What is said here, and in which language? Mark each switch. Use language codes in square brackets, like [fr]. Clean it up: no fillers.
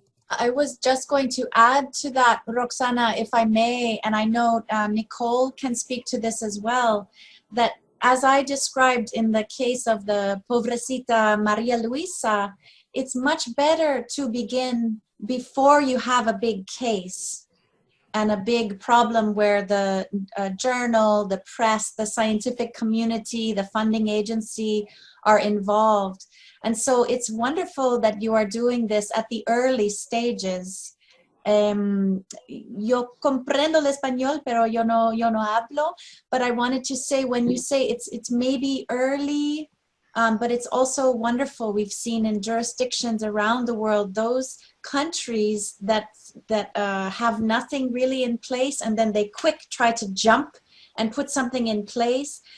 [en] I was just going to add to that, Roxana, if I may, and I know Nicole can speak to this as well, that as I described in the case of the Pobrecita Maria Luisa, it's much better to begin before you have a big case. and a big problem where the journal, the press, the scientific community, the funding agency are involved. And so it's wonderful that you are doing this at the early stages. [es] Yo comprendo el español, pero yo no hablo. [en] But I wanted to say, when you say it's maybe early, but it's also wonderful. We've seen in jurisdictions around the world, those countries that have nothing really in place, and then they quick try to jump and put something in place.